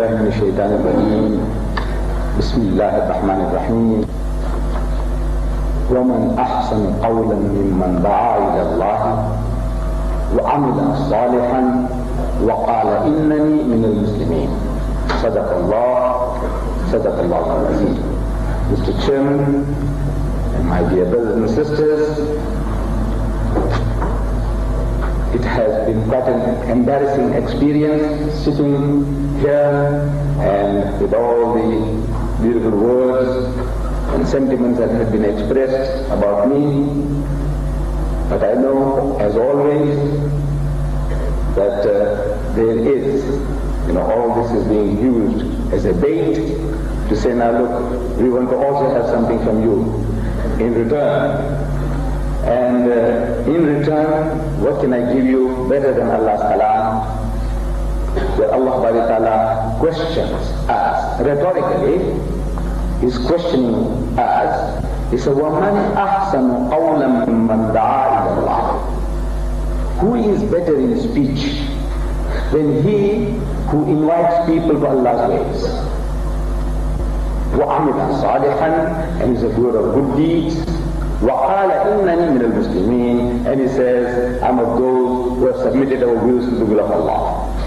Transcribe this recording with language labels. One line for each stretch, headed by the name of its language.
Arabic: الشيطان الرجيم بسم الله الرحمن الرحيم ومن أحسن قولا ممن دعا إلى الله وعمل صالحا وقال إنني من المسلمين صدق الله العظيم.
English: Mr. Chairman and my dear brothers and sisters, it has been quite an embarrassing experience sitting here and with all the beautiful words and sentiments that have been expressed about me. But I know, as always, that there is, all this is being used as a bait to say, now look, we want to also have something from you in return. And in return, what can I give you better than Allah's kalam? Where Allah Ta'ala questions us rhetorically. He's questioning us. He said,
Arabic: وَمَنْ أَحْسَنُ قَوْلًا مِّمَّنْ دَعَا إِلَى اللَّهِ.
English: Who is better in speech than he who invites people to Allah's ways?
Arabic: وَعَمِلَ صَالِحًا,
English: and is a doer of good deeds.
Arabic: وَقَالَ إِنَّنِي مِنَ الْمُسْلِمِينَ,
English: and he says, I'm of those who have submitted our wills to the will of Allah.